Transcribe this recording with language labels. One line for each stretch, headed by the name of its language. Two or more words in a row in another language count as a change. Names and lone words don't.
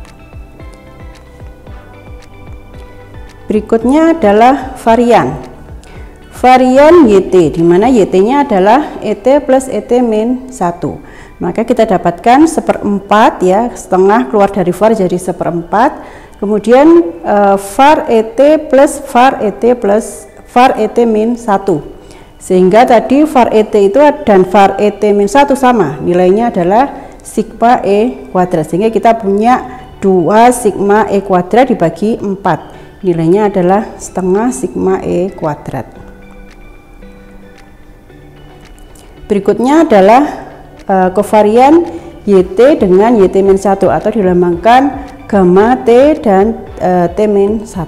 Indonesian: Berikutnya adalah varian. Varian YT, di mana YT-nya adalah ET plus ET-1. Maka kita dapatkan 1/4 ya, setengah keluar dari var jadi 1/4. Kemudian var ET plus var ET plus var ET-1. Sehingga tadi var ET itu dan var ET-1 sama, nilainya adalah sigma E kuadrat. Sehingga kita punya 2 sigma E kuadrat dibagi 4. Nilainya adalah setengah sigma E kuadrat. Berikutnya adalah kovarian YT dengan YT-1 atau dilambangkan gamma T dan T-1.